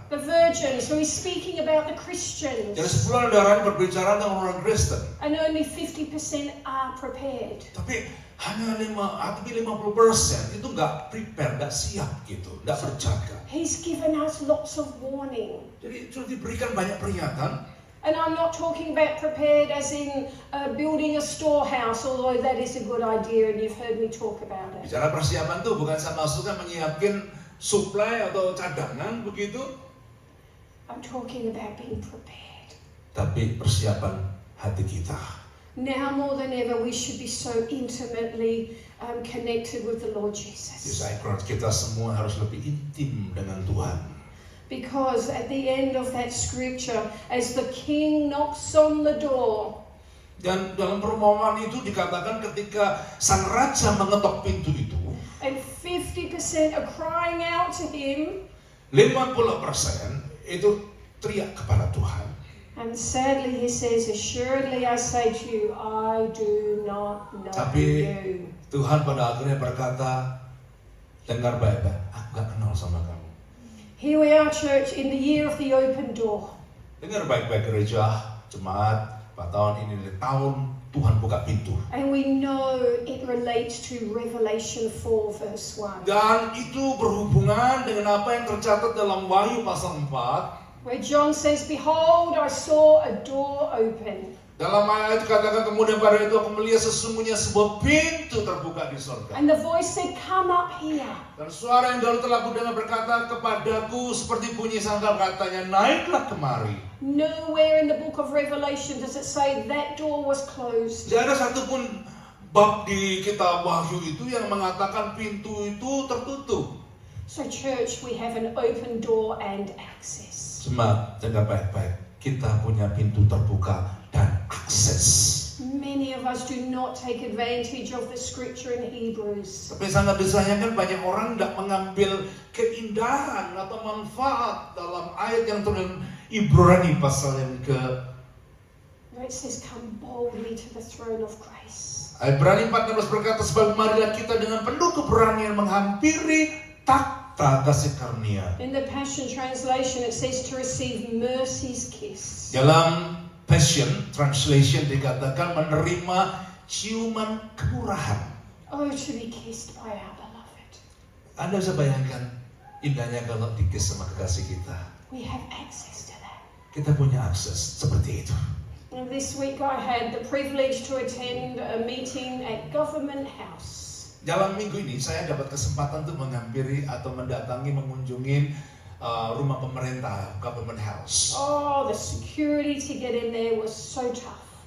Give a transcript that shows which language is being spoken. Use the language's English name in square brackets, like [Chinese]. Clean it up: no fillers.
[English] The virgins, so he's speaking about the Christians. [Indonesian] Jadi 10 anak darah ini berbicara tentang orang Kristen. [English] And only 50% are prepared. [Indonesian] Tapi hanya 50% itu nggak prepare, nggak siap gitu, nggak berjaga. [English] He's given us lots of warning. [Indonesian] Jadi sudah diberikan banyak peringatan. [English] And I'm not talking about prepared as in building a storehouse, although that is a good idea and you've heard me talk about it. [Indonesian] Bicara persiapan tuh bukan saya maksudnya menyiapkan suplai atau cadangan begitu. [English] I'm talking about being prepared. [Indonesian] Tapi persiapan hati kita. [English] Now more than ever, we should be so intimately connected with the Lord [Indonesian] Jadi [English] Jesus. [Indonesian] saya kira kita semua harus lebih intim dengan Tuhan. [English] Because at the end of that scripture, as the king knocks on the door, [Indonesian] Dan dalam perumpamaan itu dikatakan ketika sang raja mengetok pintu itu, [English] and 50% are crying out to him, [Indonesian] 50% itu teriak kepada Tuhan. [English] and sadly he says, assuredly I say to you, I do not know [Indonesian] Tapi [English] you. [Indonesian] Tuhan pada akhirnya berkata, dengar baik-baik, aku gak kenal sama kamu. [English] Here we are, church, in the year of the open door. [Indonesian] Dengar baik-baik gereja, jemaat, pada tahun ini tahun Tuhan buka pintu. [English] And we know it relates to Revelation 4 verse 1. [Indonesian] Dan itu berhubungan dengan apa yang tercatat dalam Wahyu pasal 4. [English] Where John says, behold, I saw a door open. [Indonesian] Dalam ayat itu katakan kemudian pada itu aku melihat sesungguhnya sebuah pintu terbuka di surga. [English] And the voice said, "Come up here." [Indonesian] Dan suara yang dahulu telah kudengar berkata kepadaku seperti bunyi sangkal katanya, naiklah kemari. [English] Nowhere in the book of Revelation does it say that door was closed. [Indonesian] Tidak ada satupun bab di kitab Wahyu itu yang mengatakan pintu itu tertutup. [English] So church, we have an open door and access. [Indonesian] Jemaat, jaga baik-baik. Kita punya pintu terbuka dan akses. [English] Many of us do not take advantage of the scripture in Hebrews. [Indonesian] Tapi sangat disayangkan banyak orang tidak mengambil keindahan atau manfaat dalam ayat yang turun Ibrani pasal yang [English] Where it says, "Come boldly to the throne of grace." [Indonesian] Ibrani 4:16 berkata, sebab marilah kita dengan penuh keberanian menghampiri takhta kasih karunia. [English] In the Passion Translation, it says to receive mercy's kiss. [Indonesian] Dalam Passion Translation dikatakan menerima ciuman kemurahan. [English] Oh, to be kissed by our beloved. [Indonesian] Anda bisa bayangkan indahnya kalau dikis sama kekasih kita. [English] We have access to that. [Indonesian] Kita punya akses seperti itu. [English] And this week I had the privilege to attend a meeting at Government House. [Indonesian] Dalam minggu ini saya dapat kesempatan untuk menghampiri atau mendatangi mengunjungi rumah pemerintah, Government House. [English] Oh, the security to get in there was so tough.